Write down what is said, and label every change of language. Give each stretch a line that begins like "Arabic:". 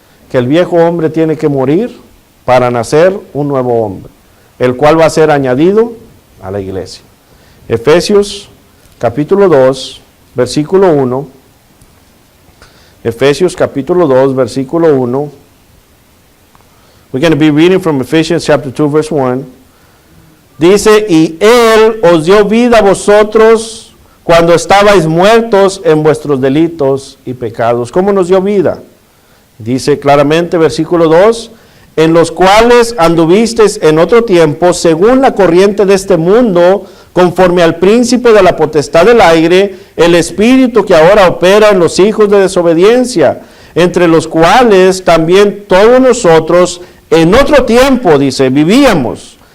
Spanish: Que el viejo hombre tiene que morir para nacer un nuevo hombre, el cual va a ser añadido a la iglesia. Efesios capítulo 2, versículo 1. Efesios capítulo 2, versículo 1.
English: We're going to be reading from Ephesians chapter 2, verse 1.
Spanish: Dice, y Él os dio vida a vosotros cuando estabais muertos en vuestros delitos y pecados. ¿Cómo nos dio vida? Dice claramente, versículo 2, en los cuales anduvisteis en otro tiempo, según la corriente de este mundo, conforme al príncipe de la potestad del aire, el espíritu que ahora opera en los hijos de desobediencia, entre los cuales también todos nosotros en otro tiempo, dice, vivíamos